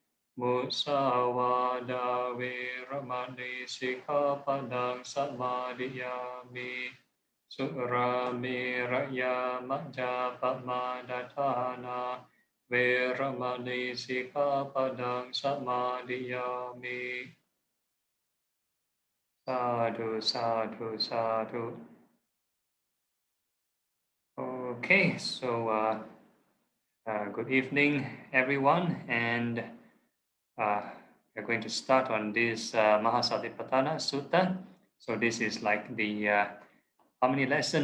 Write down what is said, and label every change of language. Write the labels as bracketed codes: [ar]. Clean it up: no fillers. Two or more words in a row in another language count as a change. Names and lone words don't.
[pi] Musavada veramani sikkhapadang samadhiyami. Suramiraya majjapamadatthana veramani sikkhapadang samadhiyami. Sadhu, sadhu, sadhu. [en] Okay, so good evening, everyone, and we're going to start on this Maha Satipatthana Sutta. So this is like the how many lesson?